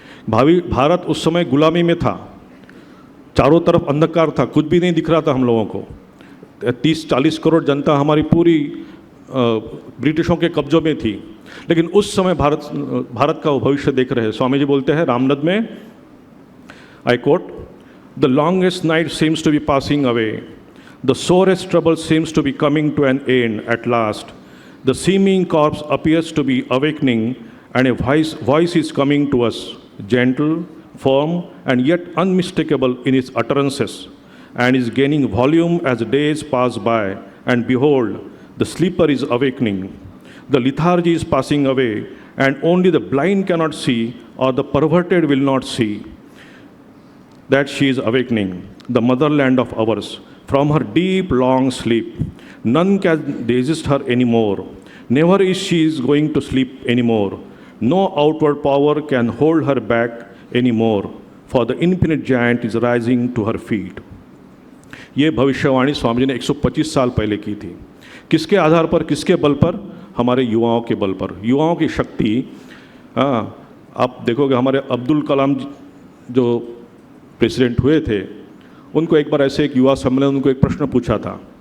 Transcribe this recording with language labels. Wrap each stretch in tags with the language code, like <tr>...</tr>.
<hi>भारत उस समय गुलामी में था, चारों तरफ अंधकार था, कुछ भी नहीं दिख रहा था हम लोगों को। 30-40 करोड़ जनता हमारी पूरी ब्रिटिशों के कब्जों में थी। लेकिन उस समय भारत का वो भविष्य देख रहे हैं। स्वामी जी बोलते हैं रामनद में, I quote,</hi> <en>The longest night seems to be passing away. The sorest trouble seems to be coming to an end at last. The seeming corpse appears to be awakening, and a voice is coming to us, gentle, firm, and yet unmistakable in its utterances, and is gaining volume as days pass by. And behold, the sleeper is awakening. The lethargy is passing away, and only the blind cannot see, or the perverted will not see that she is awakening, the motherland of ours, from her deep, long sleep. None can resist her anymore. Never is she going to sleep anymore. No outward power can hold her back anymore, for the infinite giant is rising to her feet.</en> <hi>ये भविष्यवाणी स्वामी जी ने 125 साल पहले की थी। किसके आधार पर, किसके बल पर? हमारे युवाओं के बल पर, युवाओं की शक्ति। आप देखोगे हमारे अब्दुल कलाम जो प्रेसिडेंट हुए थे, उनको एक बार ऐसे एक युवा सम्मेलन उनको एक प्रश्न पूछा था।</hi>